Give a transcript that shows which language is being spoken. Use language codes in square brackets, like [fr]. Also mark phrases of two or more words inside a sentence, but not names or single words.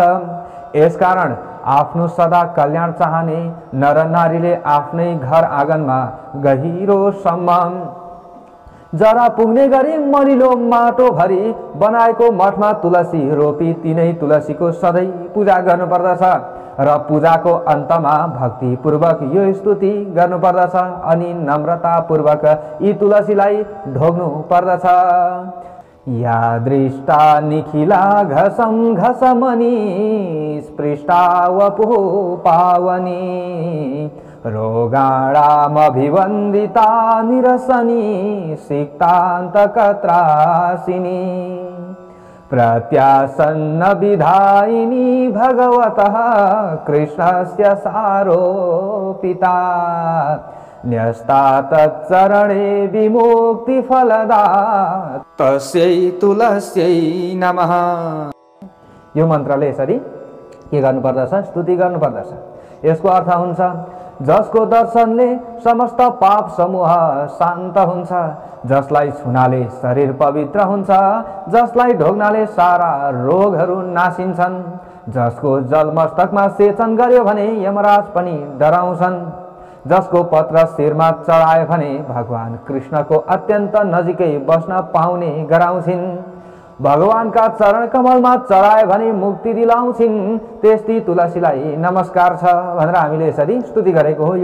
[ne] यसकारण आफ्नो सदा कल्याण चाहने नर नारीले आफ्नै घर आँगनमा गहिरो सम्म जरा पुग्ने गरी मरिलो माटो भरी बनाएको मठमा तुलसी रोपी तीनै तुलसीको सधैँ पूजा गर्नुपर्दछ र पूजाको अन्तमा भक्तिपूर्वक यो स्तुति गर्नुपर्दछ अनि नम्रतापूर्वक यी तुलसीलाई ढोग्नु पर्दछ। [sa] या दृष्टा निखिला घसम घसमनी स्पृष्टा वपुः पावनी रोगाणामभिवन्दिता निरसनी सिक्तान्तकत्रासिनी प्रत्यासन्न विधायिनी भगवतः कृष्णस्य सारोपिता न्यस्ता तच्चरणे विमुक्तिफलदा तस्यै तुलस्यै नमः। [ne] यो मन्त्रले यसरी के गर्नुपर्दछ? स्तुति गर्नुपर्दछ। यसको अर्थ हुन्छ जसको दर्शनले समस्त पाप समूह शान्त हुन्छ, जसलाई छुनाले शरीर पवित्र हुन्छ, जसलाई ढोग्नाले सारा रोगहरू नासिन्छन्, जसको जल मस्तकमा सेचन गर्यो भने यमराज पनि डराउँछन्, जसको पत्र शिरमा चढायो भने भगवान कृष्णको अत्यन्त नजिकै बस्न पाउने गराउँछिन्, भगवानका चरण कमलमा चढायो भने मुक्ति दिलाउँछिन्, त्यस्ती तुलसीलाई नमस्कार छ भनेर हामीले यसरी स्तुति गरेको हो।